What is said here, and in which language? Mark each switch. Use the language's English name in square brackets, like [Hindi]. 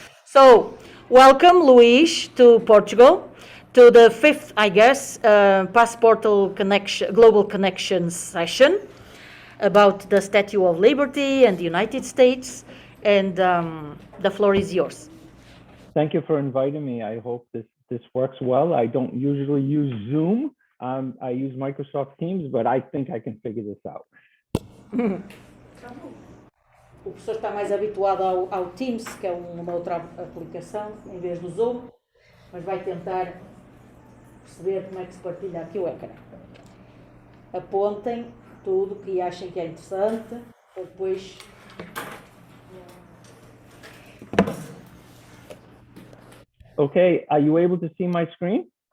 [English] So, welcome, Luis, to Portugal, to the fifth, I guess, PASSPORTal Global Connections session about the Statue of Liberty and the United States. And the floor is yours. Thank you for inviting me. I hope this works well. I don't usually use Zoom. I use Microsoft Teams, but I think I can figure this out. [Portuguese] O professor está mais habituado ao Teams, que é uma outra aplicação, em vez do Zoom, mas vai tentar perceber como é que se partilha aqui o ecrã. Apontem tudo que achem que é interessante, para depois. [English] Okay, are you able to see my screen?